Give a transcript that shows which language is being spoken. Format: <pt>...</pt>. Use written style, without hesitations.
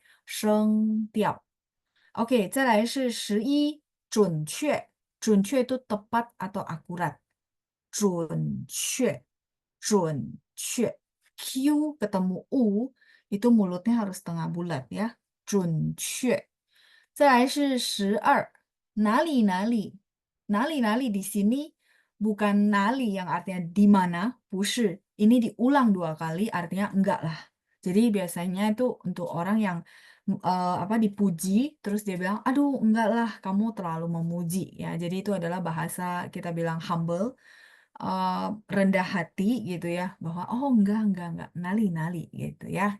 <id>Shengtiao. Oke,</id> <zh>再来是11准确，准确</zh> <id>itu tepat atau akurat.</id> <zh>准确，准确。</zh> <id>Q ketemu U, itu mulutnya harus setengah bulat ya.</id> <zh>准确。再来是12，哪里哪里，哪里哪里</zh> <id>di sini bukan</id> <zh>哪里</zh> <id>yang artinya di mana,</id> <zh>不是.</zh> <id>Ini diulang 2 kali artinya enggak lah. Jadi biasanya itu untuk orang yang dipuji, terus dia bilang, aduh enggak lah, kamu terlalu memuji ya. Jadi itu adalah bahasa kita bilang humble, rendah hati gitu ya, bahwa oh enggak, nali gitu ya.</id>